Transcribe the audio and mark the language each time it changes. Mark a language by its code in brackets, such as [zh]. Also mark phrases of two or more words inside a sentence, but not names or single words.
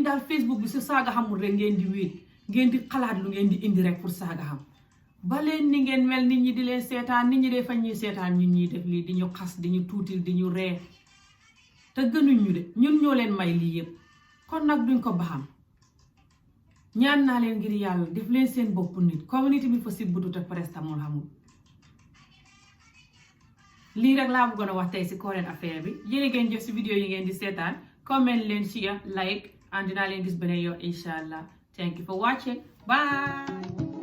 [wo] daal Facebook bi su saaga xamul rek ngeen di wéet ngeen di xalaat lu ngeen di indi rek pour saaga xam ba leen ni ngeen mel nit ñi di leen seetaan nit ñi de fañ ñuy seetaan ñun ñuy def lii di ñu xas di ñu tuutil di ñu ree te gënuñ ñu de ñun ñoo leen may lii yëpp kon nag duñ ko baxam ñaan naa leen ngir yàlla def leen seen bopp nit community bi fa si butu te prestamol xamul lii rek laa bëggoon a wax tey si Current Affairs bi yéen ngeen jëf si vidéo yi ngeen di seetaan comment leen [en] share like and [wo] dinaa leen gis beneen yoon [ar] إن شاء الله [en] thank you for watching bye